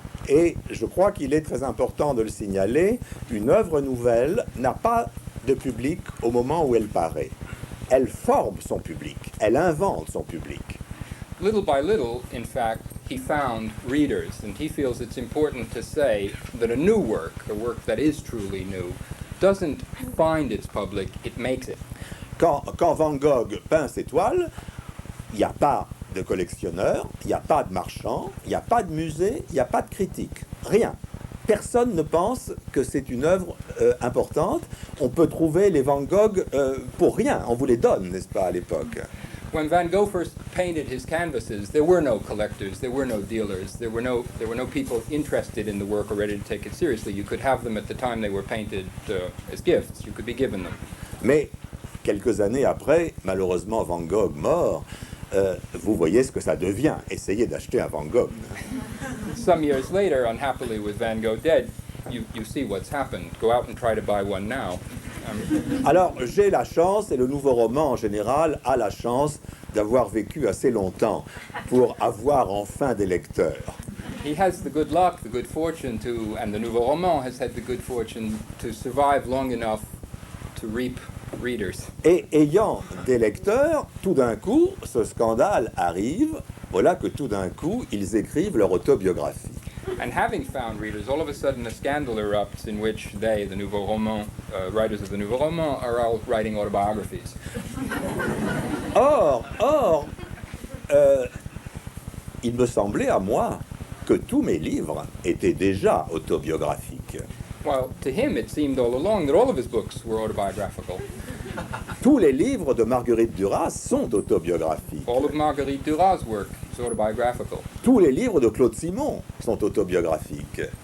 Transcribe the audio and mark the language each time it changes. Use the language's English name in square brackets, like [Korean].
[French] Et je crois qu'il est très important de le signaler, une œuvre nouvelle n'a pas de public au moment où elle paraît. Elle forme son public, elle invente son public. [English] Little by little, in fact, he found readers, and he feels it's important to say that a new work, a work that is truly new, doesn't find its public, it makes it. [French] Quand Van Gogh peint ses toiles, il n'y a pas de collectionneurs, il n'y a pas de marchands, il n'y a pas de musée, il n'y a pas de critique. Rien. Personne ne pense que c'est une œuvre importante. On peut trouver les Van Gogh pour rien. On vous les donne, n'est-ce pas, à l'époque? [English] When Van Gogh first painted his canvases, there were no collectors, there were no dealers, there were no people interested in the work or ready to take it seriously. You could have them at the time they were painted as gifts. You could be given them. [French] Mais quelques années après, malheureusement Van Gogh mort, vous voyez ce que ça devient. Essayez d'acheter un Van Gogh. [English] Some years later, unhappily with Van Gogh dead, you see what's happened. Go out and try to buy one now. [French] Alors, j'ai la chance, et le nouveau roman en général a la chance d'avoir vécu assez longtemps pour avoir enfin des lecteurs. [English] He has the good luck, the good fortune to, and the Nouveau Roman has had the good fortune to survive long enough to reap readers. [French] Et ayant des lecteurs, tout d'un coup, ce scandale arrive, voilà que tout d'un coup, ils écrivent leur autobiographie. [English] And having found readers, all of a sudden a scandal erupts in which they, the Nouveau Roman, writers of the Nouveau Roman, are all writing autobiographies. [French] Or, il me semblait à moi que tous mes livres étaient déjà autobiographiques. [English] Well, to him it seemed all along that all of his books were autobiographical. [French] Tous les livres de Marguerite Duras sont autobiographiques. [English] All of Marguerite Duras' work is autobiographical. [French] Tous les livres de Claude Simon sont autobiographiques.